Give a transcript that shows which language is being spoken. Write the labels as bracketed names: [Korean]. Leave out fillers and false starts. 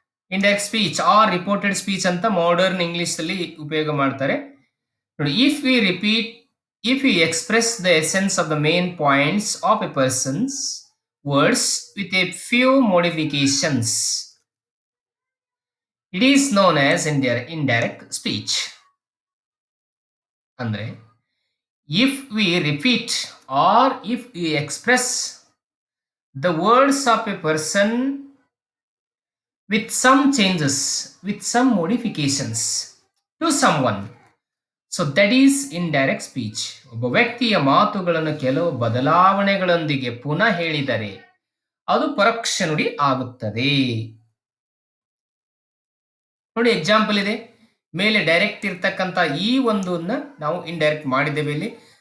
[Kannada] Indirect speech R reported speech ಅಂತ modern English ಅಲ್ಲಿ ಉಪಯೋಗ ಮಾಡ್ತಾರೆ. [English] ನೋಡಿ, if we express the essence of the main points of a person's words with a few modifications, it is known as indirect speech. ಅಂದ್ರೆ if we repeat or if we express the words of a person with some changes, with some modifications to someone, so that is indirect speech. [Kannada] ಒಬ್ಬ ವ್ಯಕ್ತಿಯ ಮಾತುಗಳನ್ನು ಕೆಲವು ಬದಲಾವಣೆಗಳೊಂದಿಗೆ ಪುನಃ ಹೇಳಿದರೆ ಅದು ಪರೋಕ್ಷ ನುಡಿ ಆಗುತ್ತದೆ. ನೋಡಿ, ಎಕ್ಸಾಂಪಲ್ ಇದೆ ಮೇಲೆ. ಡೈರೆಕ್ಟ್ ಇರ್ತಕ್ಕಂಥ ಈ ಒಂದನ್ನ ನಾವು ಇಂಡೈರೆಕ್ಟ್ ಮಾಡಿದ್ದೇವೆ ಇಲ್ಲಿ.